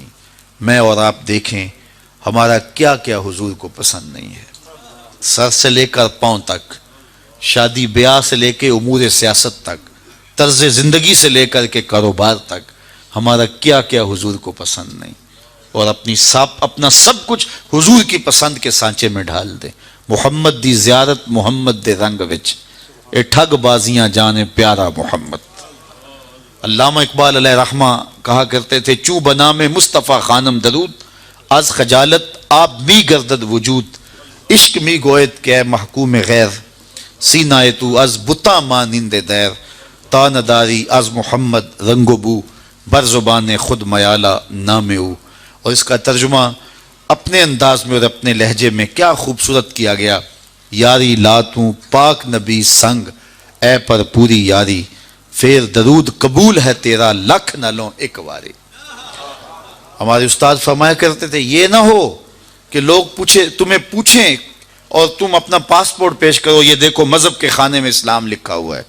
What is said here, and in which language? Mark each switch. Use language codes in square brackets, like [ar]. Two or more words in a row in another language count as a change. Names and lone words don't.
[ur] میں اور آپ دیکھیں ہمارا کیا کیا حضور کو پسند نہیں ہے، سر سے لے کر پاؤں تک، شادی بیاہ سے لے کے امور سیاست تک، طرز زندگی سے لے کر کے کاروبار تک، ہمارا کیا کیا حضور کو پسند نہیں، اور اپنا سب کچھ حضور کی پسند کے سانچے میں ڈھال دیں۔ [pa] محمد دی زیارت محمد دے رنگ وچ، اے ٹھگ بازیاں جانے پیارا محمد۔ [ur] علامہ اقبال علیہ رحمہ کہا کرتے تھے [fa] چوں بنا میں مصطفیٰ خانم درود، از خجالت آپ می گردد وجود، عشق می گوید کہ اے محکوم غیر، سینہ تو از بتا مانند دیر، تا نداری از محمد رنگ و بو، بر زبان خود میالہ نام او۔ [ur] اور اس کا ترجمہ اپنے انداز میں اور اپنے لہجے میں کیا خوبصورت کیا گیا، [pa] یاری لاتوں پاک نبی سنگ، اے پر پوری یاری، پھر درود قبول ہے تیرا لکھ نہ لوں ایک واری۔ [ur] ہمارے استاد فرمایا کرتے تھے یہ نہ ہو کہ لوگ تمہیں پوچھیں اور تم اپنا پاسپورٹ پیش کرو، یہ دیکھو مذہب کے خانے میں اسلام لکھا ہوا ہے۔